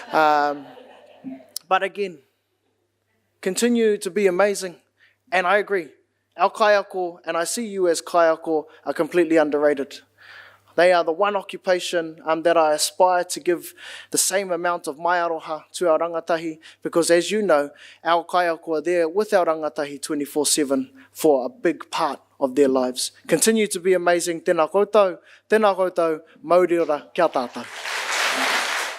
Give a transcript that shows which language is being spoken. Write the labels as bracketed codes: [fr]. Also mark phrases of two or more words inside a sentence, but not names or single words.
[en] But again, continue to be amazing. And I agree, our kaiako, and I see you as kaiako, are completely underrated. They are the one occupation that I aspire to give the same amount of [mi] mai aroha [en] to our rangatahi, because as you know, our kaiako are there with our rangatahi 24/7 for a big part of their lives. Continue to be amazing. [mi] Tēnā koutou, mauri ora, kia tātou.